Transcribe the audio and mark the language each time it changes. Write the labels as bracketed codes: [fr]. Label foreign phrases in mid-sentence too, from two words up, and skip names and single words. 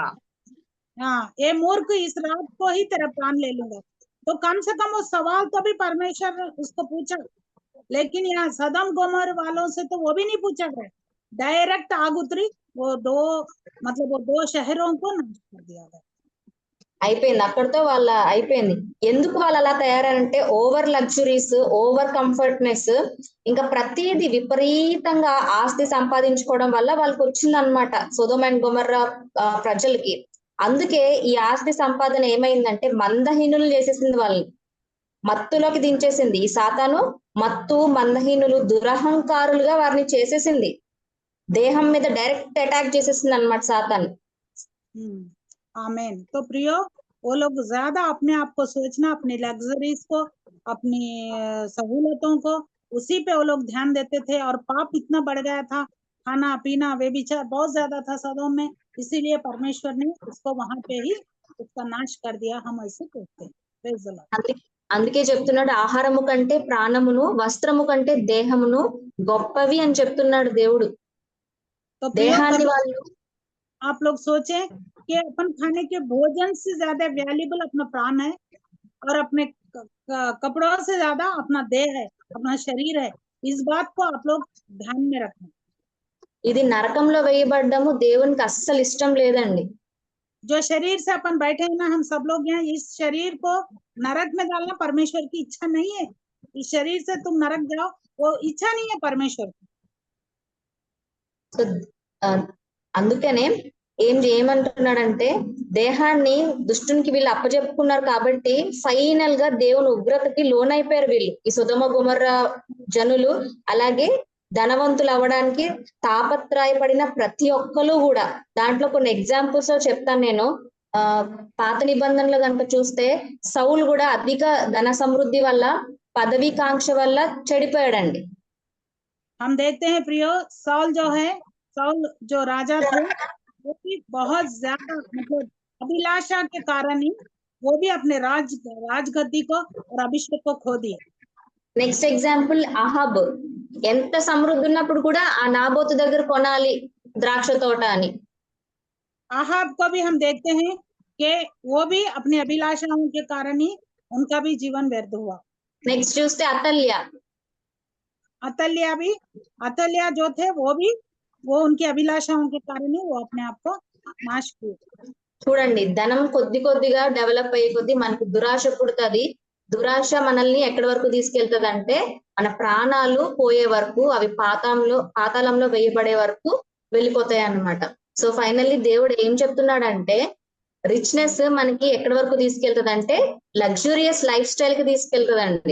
[hi] हाँ, ये मूर्ख, इस रात को ही तेरा प्राण ले लूंगा। तो कम से कम वो सवाल तो भी परमेश्वर उसको पूछा, लेकिन यहाँ सदम गोमोर वालों से तो वो भी नहीं पूछा गया, डायरेक्ट आग उतरी, वो दो शहरों को नष्ट कर दिया गया। [te] అయిపోయింది, అక్కడితో వాళ్ళ అయిపోయింది. ఎందుకు వాళ్ళు అలా తయారంటే, [en] over luxuries, over comfortness, [te] ఇంకా ప్రతిదీ విపరీతంగా ఆస్తి సంపాదించుకోవడం వల్ల వాళ్ళకి వచ్చిందనమాట సొదొమ అండ్ గొమొర్రా ప్రజలకి. అందుకే ఈ ఆస్తి సంపాదన ఏమైందంటే మందహీనులు చేసేసింది వాళ్ళని. మత్తులోకి దించేసింది. ఈ సాతాను మత్తు, మందహీనులు, దురహంకారులుగా వారిని చేసేసింది. దేహం మీద [en] direct attack [te] చేసేసింది అన్నమాట సాతాను. [hi] आमेन। तो प्रियो, वो लोग ज्यादा अपने आप को सोचना, अपनी लग्जरीज को, अपनी सहूलतों को, उसी पे वो लोग ध्यान देते थे। और पाप इतना बढ़ गया था, खाना पीना व्यभिचार बहुत ज्यादा था सदोम में, इसीलिए परमेश्वर ने उसको वहां पे ही उसका नाश कर दिया। हम ऐसे कहते हैं। [en] Praise the Lord। [te] అందుకే చెప్తున్నాడు, ఆహారము కంటే ప్రాణమును, వస్త్రము కంటే దేహమును గొప్పవి అని చెప్తున్నాడు దేవుడు. [hi] तो प्रियो, [te] దేహాన్ని [hi] कभी [te] వాళ్ళు [hi] आप लोग सोचें कि अपन खाने के भोजन से ज्यादा वैल्यूबल अपना प्राण है, और अपने कपड़ों से ज्यादा अपना देह है, अपना शरीर है। इस बात को आप लोग ध्यान में रखें। [te] ఇది నరకంలో వేయబడ్డము దేవునికి అస్సలు ఇష్టం లేదండి. [hi] जो शरीर से अपन बैठे हैं ना, हम सब लोग यहाँ, इस शरीर को नरक में डालना परमेश्वर की इच्छा नहीं है। इस शरीर से तुम नरक जाओ, वो इच्छा नहीं है परमेश्वर की। [te] సో అందుకనే ఏమంటున్నాడంటే, దేహాన్ని దుష్టునికి వీళ్ళు అప్పచెప్పుకున్నారు కాబట్టి ఫైనల్ గా దేవుని ఉగ్రతకి లోనైపోయారు వీళ్ళు, ఈ సొదొమ గొమొర్రా జనులు. అలాగే ధనవంతులు అవ్వడానికి తాపత్రయపడిన ప్రతి ఒక్కరు కూడా. దాంట్లో కొన్ని ఎగ్జాంపుల్స్ చెప్తాను నేను. పాత నిబంధనలు కనుక చూస్తే సౌలు కూడా అధిక ధన సమృద్ధి వల్ల, పదవీకాంక్ష వల్ల చెడిపోయాడండి. [hi] हम देखते हैं प्रियो, साउल जो राजा थे, वो भी बहुत ज्यादा मतलब अभिलाषा के कारण ही वो भी अपने राजगद्दी को और अभिषेक को खो दिए। [en] next example [te] అహాబ్. ఎంత సమృద్ధి ఉన్నప్పుడు కూడా ఆ నాబోతు దగ్గర కొనాలి ద్రాక్ష తోట అని. [hi] अहाब को भी हम देखते हैं कि वो भी अपनी अभिलाषाओं के कारण ही उनका भी जीवन व्यर्थ हुआ। [te] నెక్స్ట్ చూస్తే [hi] अतल्या जो थे, वो उनकी अभिलाषाओं के कारण ही वो अपने आप को नाश किए। [te] చూడండి, ధనం కొద్ది కొద్దిగా డెవలప్ అయ్యే కొద్ది మనకి దురాశ పుడుతుంది. దురాశ మనల్ని ఎక్కడి వరకు తీసుకెళ్తుంది అంటే, మన ప్రాణాలు పోయే వరకు, అవి పాతాళంలో వేయబడే వరకు వెళ్ళిపోతాయి అన్నమాట. [en] so finally [te] దేవుడు ఏం చెప్తున్నాడంటే, రిచ్నెస్ మనకి ఎక్కడి వరకు తీసుకెళ్తుంది అంటే [en] luxurious life style [te] కి తీసుకెళ్తుందండి.